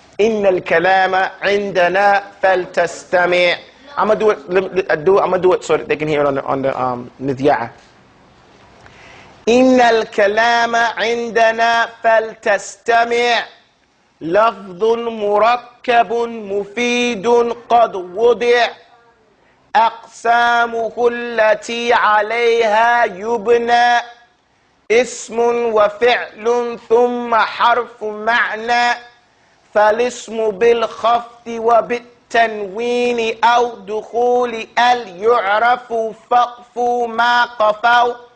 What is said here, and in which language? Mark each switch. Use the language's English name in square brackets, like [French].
[Arabic] إن الكلام عندنا فلتستمع. [English] I'm gonna do it so that they can hear it on the midya'a. [Arabic] إن الكلام عندنا فلتستمع لفظ مركب مفيد قد وضع أقسامه التي عليها يبنى اسم وفعل ثم حرف معنى فالاسم بالخفض وبالتنوين أو دخول يعرف فقف ما قفوا